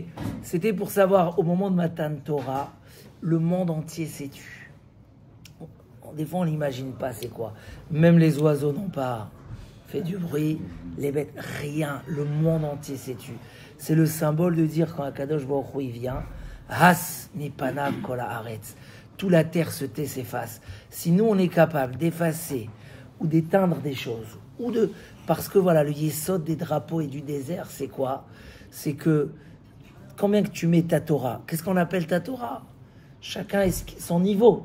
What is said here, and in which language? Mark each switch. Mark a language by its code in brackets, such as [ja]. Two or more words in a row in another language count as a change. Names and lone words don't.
[fr] C'était pour savoir, au moment de [he] מתן תורה, [fr] le monde entier s'est tu. Des fois, on n'imagine pas c'est quoi. Même les oiseaux n'ont pas fait du bruit, les bêtes, rien. Le monde entier s'est tu. C'est le symbole de dire quand [he] הקדוש ברוך הוא [fr] il vient, [he] הס מפניו כל הארץ. [fr] Toute la terre se tait, s'efface. Si nous, on est capable d'effacer ou d'éteindre des choses, parce que voilà, le yesod des drapeaux et du désert, c'est quoi? C'est que, combien que tu mets ta Torah? Qu'est-ce qu'on appelle ta Torah? Chacun a son niveau.